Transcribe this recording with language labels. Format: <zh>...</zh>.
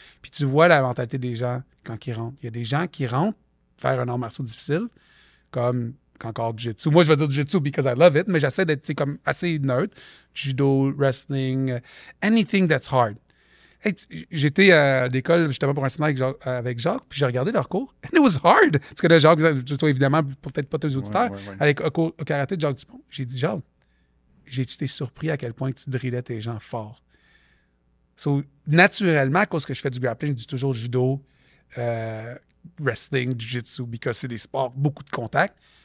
<fr>Puis tu vois la mentalité des gens quand ils rentrent. Il y a des gens qui rentrent faire un art martial difficile, comme encore jiu-jitsu. Moi, je vais dire jiu-jitsu</fr> <en>because I love it,</en> <fr>mais j'essaie d'être comme assez neutre.</fr> <en>Judo, wrestling, anything that's hard.</en> <fr>Hey, j'étais à l'école justement pour un séminaire avec Jacques, puis j'ai regardé leur cours.</fr> <en>And it was hard.</en> <fr>Parce que là, Jacques, évidemment, peut-être pas tous les auditeurs, avec au karaté de Jacques Dupont. J'ai dit, Jacques, j'ai été surpris à quel point tu drillais tes gens fort. So, naturellement, à cause que je fais du grappling, je dis toujours judo, wrestling, jiu-jitsu, because c'est des sports, beaucoup de contact.</fr>